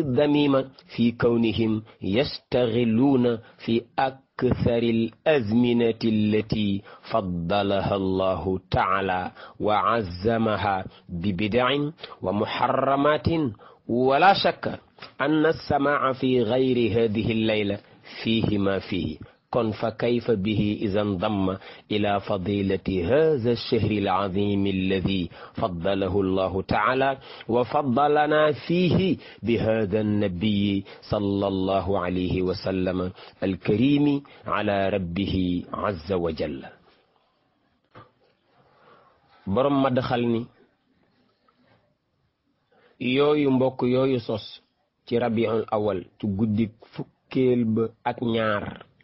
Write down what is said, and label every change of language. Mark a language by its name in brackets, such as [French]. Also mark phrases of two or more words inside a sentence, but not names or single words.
[Arabic] الذميمة في كونهم يشتغلون في أكثر الأزمنة التي فضلها الله تعالى وعظمها ببدع ومحرمات ولا شك أن السماع في غير هذه الليلة فيه ما فيه kon فكيف به إذا ضم إلى فضيلة هذا الشهر العظيم الذي فضله الله تعالى وفضلنا فيه بهذا النبي صلى الله عليه وسلم الكريم على ربه عز وجل. [Wolof] borom Madaxal ni yooyu mbokk yooyu sos ci [Arabic] ربيع الأول [Wolof] ci guddi fukkeel ba ak ñaar